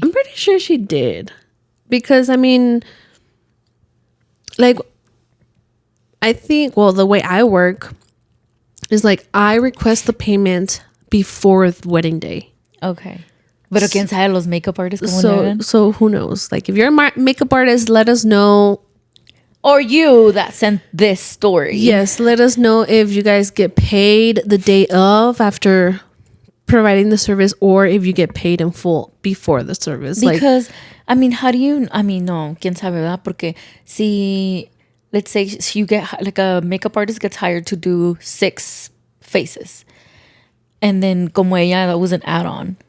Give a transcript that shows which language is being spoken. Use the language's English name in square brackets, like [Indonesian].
[English] I'm pretty sure she did, because I mean, like, I think, well, the way I work is like I request the payment before the wedding day. Okay. [Spanish] Pero quién sabe los [English] makeup artists [Spanish] cómo le hagan? [English] So who knows? Like if you're a makeup artist, let us know. Or you that sent this story. Yes, let us know if you guys get paid the day of after providing the service, or if you get paid in full before the service. Because, I mean, how do you, I mean, [Spanish] no, quién sabe, ¿verdad? Porque si, [English] let's say you get, like a makeup artist gets hired to do 6 faces. And then [Spanish] como ella, [English] that was an add-on.